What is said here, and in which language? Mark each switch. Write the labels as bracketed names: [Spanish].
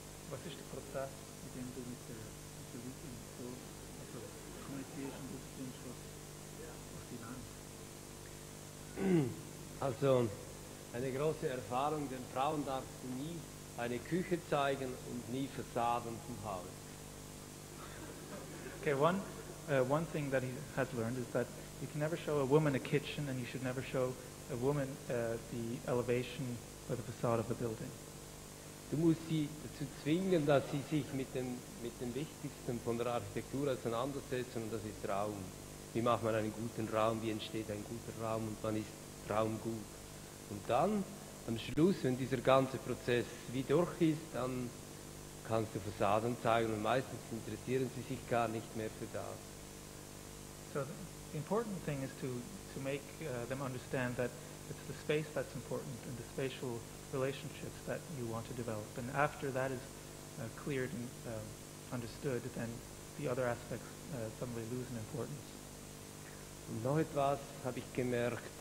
[German] Was ist der Prozess, mit dem du mit der Leuten so kommunizierst und ausfindest, was die wollen? Also eine große Erfahrung, den Frauen darfst du nie eine Küche zeigen und nie Fassaden zum Haus. [English] Okay, one thing that he has learned is that you can never show a woman a kitchen, and you should never show a woman the elevation or the facade of the building. [German] Du musst sie dazu zwingen, dass sie sich mit dem Wichtigsten von der Architektur auseinandersetzen, und das ist Raum. Wie macht man einen guten Raum, wie entsteht ein guter Raum und wann ist Raum gut. Und dann, am Schluss, wenn dieser ganze Prozess wie durch ist, dann kannst du Fassaden zeigen und meistens interessieren sie sich gar nicht mehr für das. [English] So the important thing is to make them understand that it's the space that's important and the spatial relationships that you want to develop. And after that is cleared and understood, then the other aspects suddenly lose in importance. [German] Und noch etwas habe ich gemerkt.